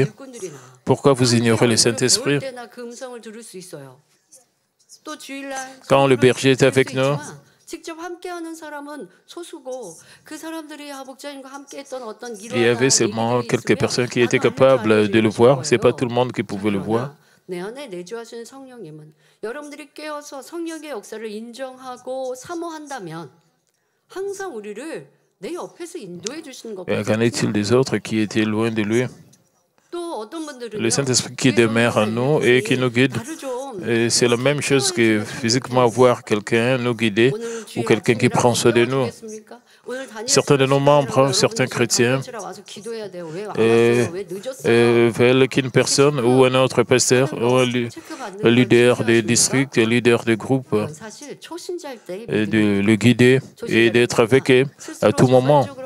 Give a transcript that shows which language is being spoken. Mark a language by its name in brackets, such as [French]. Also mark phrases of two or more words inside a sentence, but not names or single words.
[French] Pourquoi vous ignorez le Saint-Esprit? Quand le berger est avec nous, il y avait seulement quelques personnes qui étaient capables de le voir. Ce n'est pas tout le monde qui pouvait le voir. [Korean] 내 안에 내주하시는 성령님은 여러분들이 깨어서 성령의 역사를 인정하고 사모한다면 항상 우리를 내 옆에서 인도해 주시는 것뿐이에요. [French] Qu'en est-il des autres qui étaient loin de lui? Le Saint-Esprit qui demeure en nous et qui nous guide. C'est la même chose que physiquement voir quelqu'un nous guider ou quelqu'un qui prend soin de nous. Certains de nos membres, certains chrétiens, veulent qu'une personne ou un autre pasteur, ou un leader de district, un leader de groupe, de le guider et d'être avec eux à tout moment.